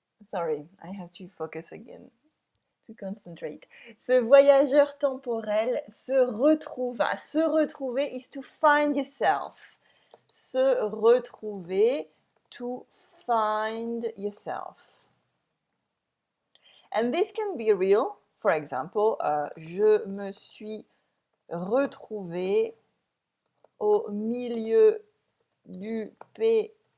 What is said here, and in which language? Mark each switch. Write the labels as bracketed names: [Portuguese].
[English] Sorry, I have to focus again, to concentrate. [French] Ce voyageur temporel se retrouva. Se retrouver [English] is to find yourself. [French] Se retrouver, [English] to find yourself. And this can be real. For example, [French] je me suis retrouvé au milieu du périphérique.